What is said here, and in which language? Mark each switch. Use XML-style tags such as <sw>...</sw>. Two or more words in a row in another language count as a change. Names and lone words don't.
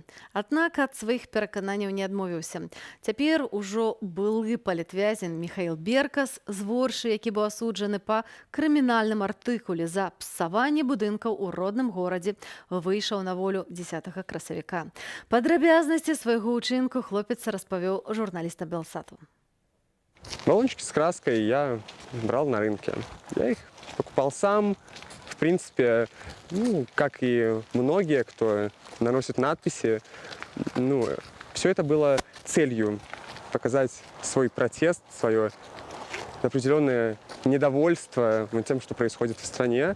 <be>Аднак ад сваіх перакананняў не адмовіўся. Цяпер ужо былы палітвязень Міхаіл Беркас з Воршы, які быў асуджаны па крымінальным артыкуле за псаванне будынкаў у родным горадзе, выйшаў на волю 10 красавіка. Падрабязнасці свайго ўчынку хлопец распавёў журналістам Белсату.</be> <ru>Баллончики с краской я брал на рынке. Я их покупал сам. В принципе, ну, как и многие, кто наносит надписи, ну, все это было целью показать свой протест, свое определенное недовольство тем, что происходит в стране.</ru>